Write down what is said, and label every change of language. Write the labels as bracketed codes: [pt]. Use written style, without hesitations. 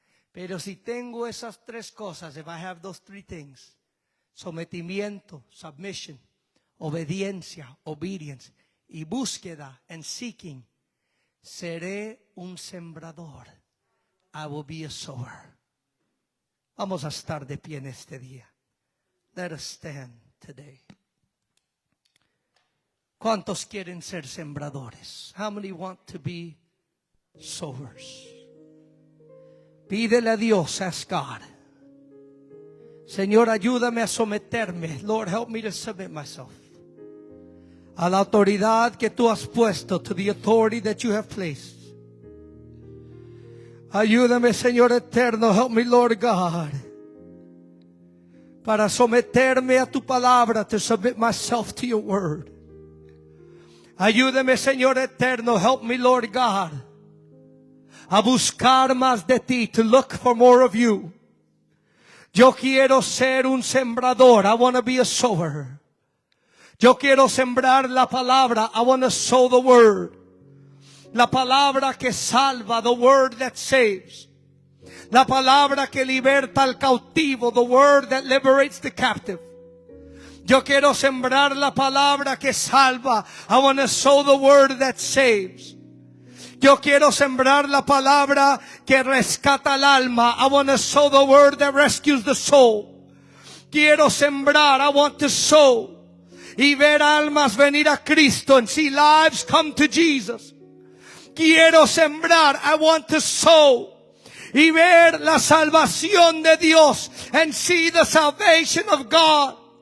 [es] Pero si tengo esas tres cosas, [en] if I have those three things, [es] sometimiento, submission, obediencia, obedience, y búsqueda, [en] and seeking, [es] seré un sembrador. [en] I will be a sower. [es] Vamos a estar de pie en este día. [en] Let us stand today. [es] ¿Cuántos quieren ser sembradores? [en] How many want to be sowers? [es] Pídele a Dios, [en] ask God. [es] Señor, ayúdame a someterme. [en] Lord, help me to submit myself [es] a la autoridad que tú has puesto, [en] to the authority that you have placed. [es] Ayúdame, Señor eterno, [en] help me, Lord God, [es] para someterme a tu palabra, [en] to submit myself to your word. [es] Ayúdame, Señor eterno, [en] help me, Lord God, [es] a buscar más de ti, [en] to look for more of you. [es] Yo quiero ser un sembrador. [en] I want to be a sower. [es] Yo quiero sembrar la palabra. [en] I want to sow the word. [es] La palabra que salva, [en] the word that saves. [es] La palabra que liberta al cautivo, [en] the word that liberates the captive. [es] Yo quiero sembrar la palabra que salva. [en] I want to sow the word that saves. [es] Yo quiero sembrar la palabra que rescata el alma. [en] I want to sow the word that rescues the soul. [es] Quiero sembrar, [en] I want to sow. [es] Y ver almas venir a Cristo [en] and see lives come to Jesus. [es] Quiero sembrar, [en] I want to sow. [es] Y ver la salvación de Dios [en] and see the salvation of God.